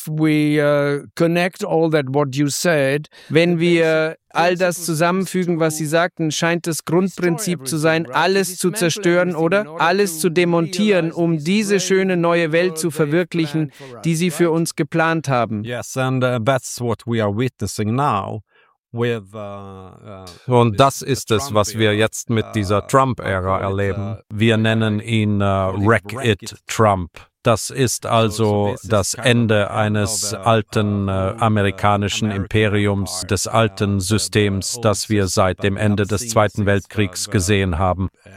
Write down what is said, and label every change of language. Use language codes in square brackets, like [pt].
[en] If we connect all that what you said, [de] wenn wir all das zusammenfügen, was Sie sagten, scheint das Grundprinzip zu sein, alles zu zerstören, oder? Alles zu demontieren, um diese schöne neue Welt zu verwirklichen, die Sie für uns geplant haben. [en] Yes, and that's what we are witnessing now. [de] Und das ist es, was wir jetzt mit dieser Trump-Ära erleben. Wir nennen ihn Wreck-It Trump. Das ist also das Ende eines alten amerikanischen Imperiums, des alten Systems, das wir seit dem Ende des Zweiten Weltkriegs gesehen haben.